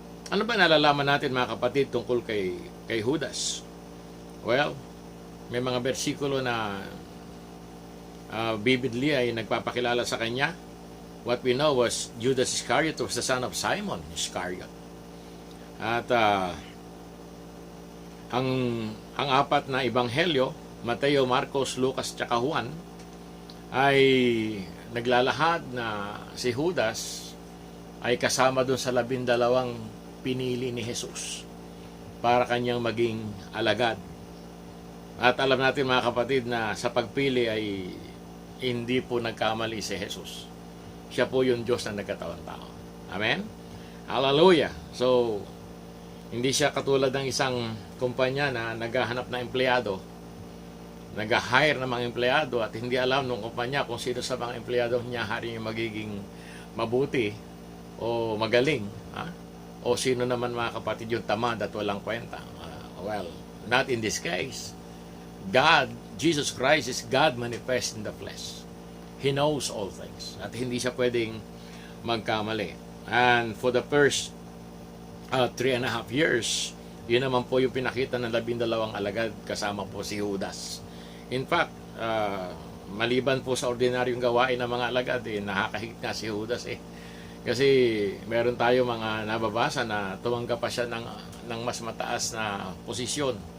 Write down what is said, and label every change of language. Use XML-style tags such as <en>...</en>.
<tl>Ano ba nalalaman natin, mga kapatid, tungkol kay Judas? Well, may mga bersikulo na vividly ay nagpapakilala sa kanya.</tl> <en>What we know was Judas Iscariot was the son of Simon Iscariot.</en> <tl>At ang apat na ebanghelyo, Mateo, Marcos, Lucas, tsaka Juan, ay naglalahad na si Judas ay kasama doon sa 12 pinili ni Jesus para kanyang maging alagad. At alam natin, mga kapatid, na sa pagpili ay hindi po nagkamali si Jesus. Siya po yung Diyos na nagkatawang tao. Amen? Hallelujah! So, hindi siya katulad ng isang kumpanya na naghahanap na empleyado, nag-hire ng mga empleyado at hindi alam ng kumpanya kung sino sa mga empleyado niya hari yung magiging mabuti o magaling. Ha? O sino naman, mga kapatid, yung tamad at walang kwenta.</tl> <en>Well, not in this case. God, Jesus Christ is God manifest in the flesh. He knows all things.</en> <tl>At hindi siya pwedeng magkamali.</tl> <en>And for the first 3.5 years,</en> <tl>yun naman po yung pinakita ng 12 alagad kasama po si Judas. In fact, maliban po sa ordinaryong gawain ng mga alagad, nakakahigit nga si Judas Kasi meron tayo mga nababasa na tumanggap pa siya ng mas mataas na posisyon.</tl>